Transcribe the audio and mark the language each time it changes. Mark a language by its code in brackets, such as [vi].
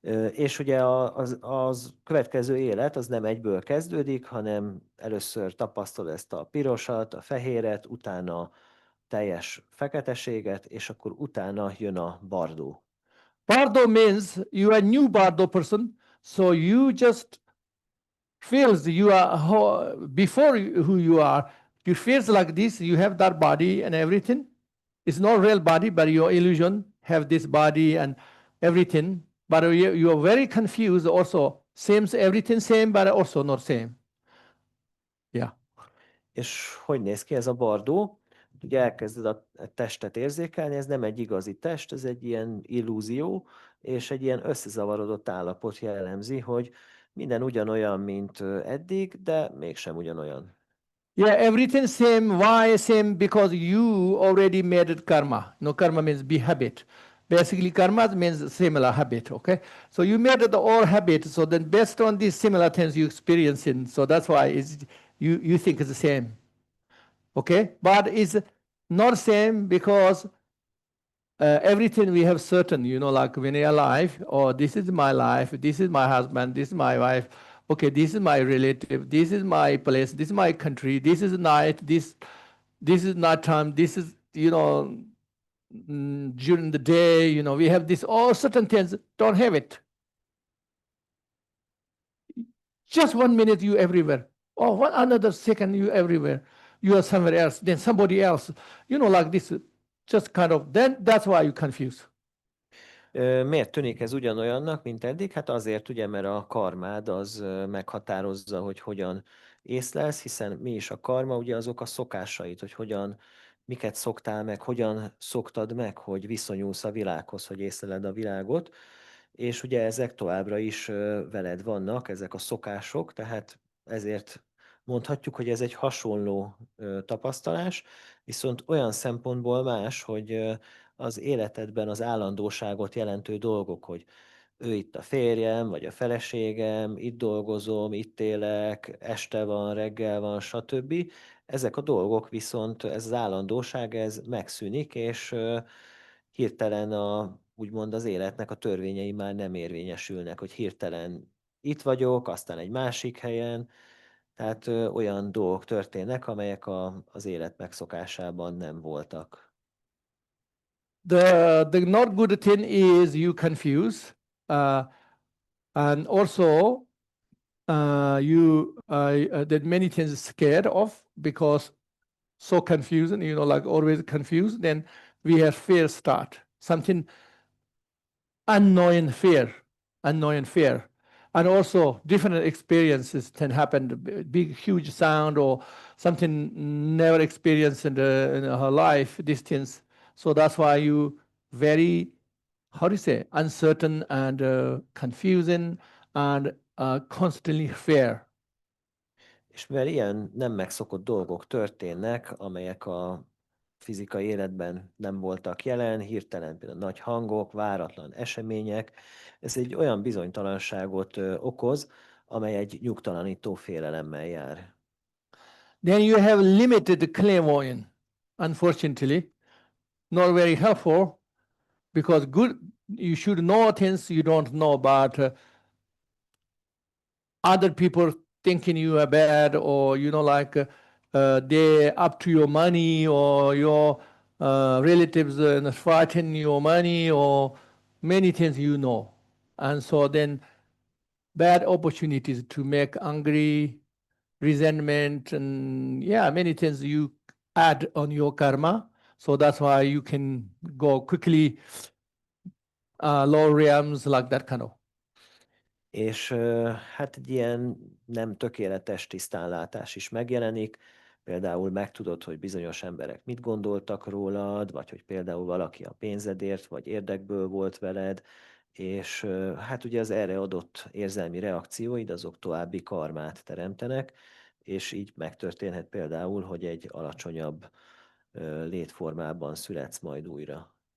[hu] És ugye az következő élet az nem egyből kezdődik, hanem először tapasztol ezt a pirosat, a fehéret, utána teljes feketeséget, és akkor utána jön a bardó. [en] Pardo means you are new Bardo person, so you just feels you are before who you are. You feels like this. You have that body and everything. It's not real body, but your illusion have this body and everything. But you are very confused. Also, same everything same, but also not same. Yeah. [hu] És hogy néz ki ez a bardó? Ugye elkezded a testet érzékelni, ez nem egy igazi test, ez egy ilyen illúzió, és egy ilyen összezavarodott állapot jellemzi, hogy minden ugyanolyan, mint eddig, de mégsem ugyanolyan. [en] Yeah, everything same. Why same? Because you already made it karma. No, karma means be habit. Basically, karma means similar habit. Okay, so you made it all habit. So then, based on these similar things you experiencing, so that's why you think it's the same. Okay, but it's not same because everything we have certain. You know, like when you're alive, or this is my life, this is my husband, this is my wife. Okay, this is my relative, this is my place, this is my country, this is night, this is night time, this is, you know, during the day, you know, we have this, all certain things, don't have it. Just 1 minute you everywhere. Oh, one another second you everywhere. You are somewhere else, then somebody else, you know, like this, just kind of, then that's why you confuse. [hu] Miért tűnik ez ugyanolyannak, mint eddig? Hát azért ugye, mert a karmád az meghatározza, hogy hogyan észlelsz, hiszen mi is a karma, ugye azok a szokásait, hogy miket szoktál meg, hogyan szoktad meg, hogy viszonyulsz a világhoz, hogy észleled a világot, és ugye ezek továbbra is veled vannak, ezek a szokások, tehát ezért mondhatjuk, hogy ez egy hasonló tapasztalás, viszont olyan szempontból más, hogy az életedben az állandóságot jelentő dolgok, hogy ő itt a férjem, vagy a feleségem, itt dolgozom, itt élek, este van, reggel van, stb. Ezek a dolgok viszont, ez az állandóság, ez megszűnik, és hirtelen úgymond az életnek a törvényei már nem érvényesülnek, hogy hirtelen itt vagyok, aztán egy másik helyen, tehát olyan dolgok történnek, amelyek az élet megszokásában nem voltak. [en] The not good thing is you confuse, and also you that many things scared of because so confusing, like always confused. Then we have fear start something unknown fear, and also different experiences can happen. Big huge sound or something never experienced in her life. These things. So that's why you very, how do you say, uncertain and confusing and constantly fear. [hu] És mivel ilyen nem megszokott dolgok történnek, amelyek a fizikai életben nem voltak jelen, hirtelen például nagy hangok, váratlan események, ez egy olyan bizonytalanságot okoz, amely egy nyugtalanító félelemmel jár. [en] Then you have limited clairvoyance, unfortunately, not very helpful, because good you should know things you don't know about other people thinking you are bad, or like they up to your money, or your relatives fighting your money, or many things and so then bad opportunities to make angry, resentment, and many things you add on your karma. So that's why you can go quickly low realms, like that kind of. [hu] És hát egy ilyen nem tökéletes tisztánlátás is megjelenik, például megtudod, hogy bizonyos emberek mit gondoltak rólad, vagy hogy például valaki a pénzedért, vagy érdekből volt veled, és hát ugye az erre adott érzelmi reakcióid, azok további karmát teremtenek, és így megtörténhet például, hogy egy alacsonyabb létformában születsz majd újra.